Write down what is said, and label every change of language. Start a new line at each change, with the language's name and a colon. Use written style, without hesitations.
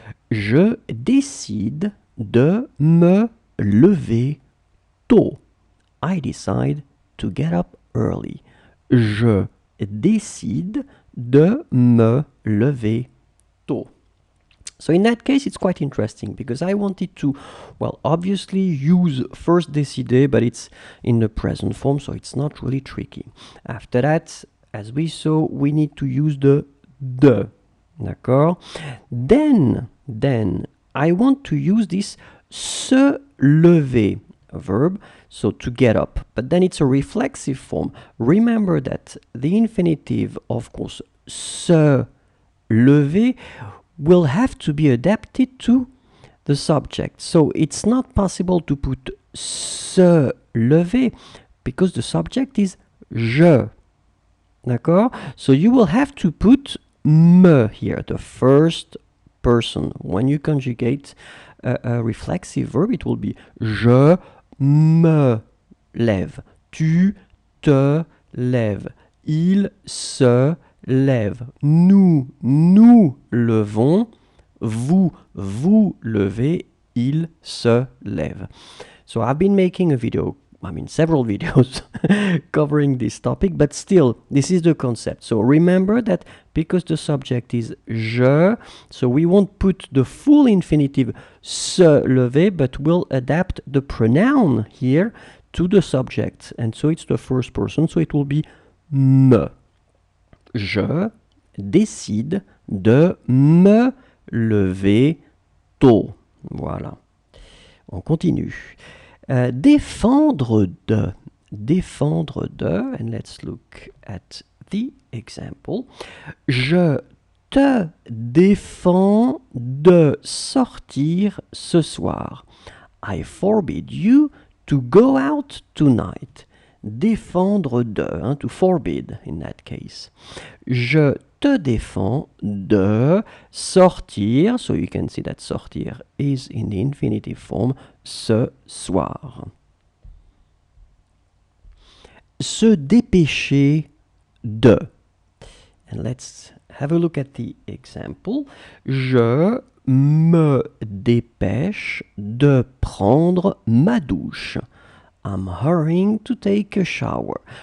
French: Je décide de me lever tôt.
English: I decide to get up early. Je décide de me lever tôt. So in that case, it's quite interesting because I wanted to, well, obviously use first décider, but it's in the present form, so it's not really tricky. After that, as we saw, we need to use the de. D'accord? Then, I want to use this se lever verb, so to get up, but then it's a reflexive form. Remember that the infinitive, of course, se lever, will have to be adapted to the subject. So it's not possible to put se lever because the subject is je. D'accord? So you will have to put me here, the first person.
French: When you conjugate a reflexive verb, it will be je me lève, tu te lèves, il se lève, nous nous levons, vous vous levez, il se lève.
English: So I've been making a video, several videos covering this topic, but still, this is the concept. So remember that because the subject is je, so we won't put the full infinitive se lever, but we'll adapt the pronoun here to the subject. And so it's the first person, so it will be me.
French: Je décide de me lever tôt. Voilà. On continue. Défendre de. Défendre de.
English: And let's look at the example.
French: Je te défends de sortir ce soir.
English: I forbid you to go out tonight. Défendre de, to forbid in that case. Je te défends de sortir, so you can see that sortir is in the infinitive form, ce soir.
French: Se dépêcher de.
English: And let's have a look at the example.
French: Je me dépêche de prendre ma douche.
English: I'm hurrying to take a shower.